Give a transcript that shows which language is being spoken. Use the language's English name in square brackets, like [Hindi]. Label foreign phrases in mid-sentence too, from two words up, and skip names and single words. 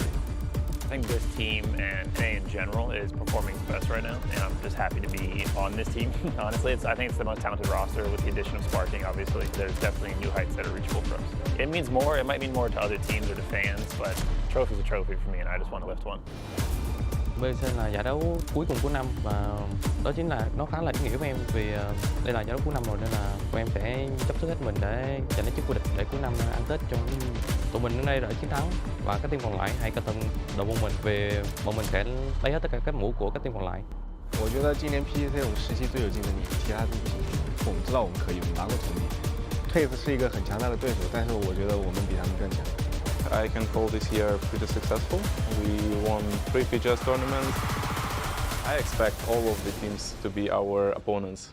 [English] I think this team and in general is performing best right now, and I'm just happy to be on this team. Honestly, I think it's the most talented roster with the addition of Sparking. Obviously, there's definitely new heights that are reachable for us. It means more. It might mean more to other teams or to fans, but trophy's a trophy for me, and I just want to lift one. [Vietnamese] PGC là giải đấu cuối cùng của năm và đó chính là nó khá là ý nghĩa với em vì đây là giải đấu cuối năm rồi nên là tụi em sẽ dốc sức hết mình để giành lấy chức vô địch để cuối năm ăn Tết cho tụi mình. Đến đây là chiến thắng và các team còn lại hãy cẩn thận đội môn mình về bọn mình sẽ lấy hết tất cả các mũ của các team còn lại. [Chinese] 我觉得今年 PGC 我们实习最有竞争力，其他都不行。我们知道我们可以，我们拿过成绩。Twist 是一个很强大的对手，但是我觉得我们比他们更强。 [English] I can call this year pretty successful. We won 3 PGS tournaments. I expect all of the teams to be our opponents.